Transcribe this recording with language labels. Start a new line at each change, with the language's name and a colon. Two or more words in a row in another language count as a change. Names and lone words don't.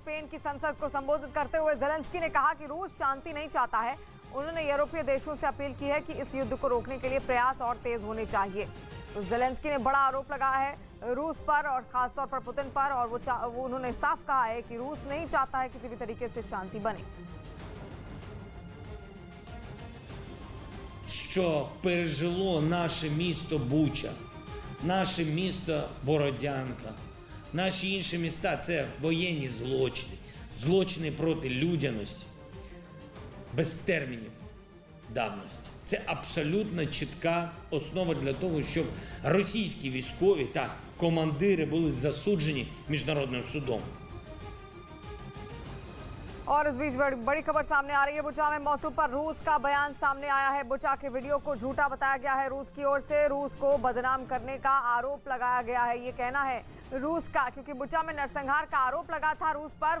Hindi: स्पेन की संसद को संबोधित करते हुए जेलेंस्की ने कहा कि रूस शांति नहीं चाहता है। उन्होंने यूरोपीय देशों से अपील की है कि इस युद्ध को रोकने के लिए प्रयास और तेज होने चाहिए। तो जेलेंस्की ने बड़ा आरोप लगाया है रूस पर और खासतौर पर पुतिन पर, और वो उन्होंने साफ कहा है कि रूस नहीं चाहता है किसी भी तरीके से शांति बने।
Ukrainian: Що пережило наше місто Буча, наше місто Бородянка, наші інші міста – це воєнні злочини, злочини проти людяності, без термінів давності. Це абсолютно чітка основа для того, щоб російські військові та командири були засуджені міжнародним судом.
Hindi: और इस बीच बड़ी खबर सामने आ रही है। बुचा में मौतों पर रूस का बयान सामने आया है। बुचा के वीडियो को झूठा बताया गया है रूस की ओर से। रूस को बदनाम करने का आरोप लगाया गया है, ये कहना है रूस का, क्योंकि बुचा में नरसंहार का आरोप लगा था रूस पर।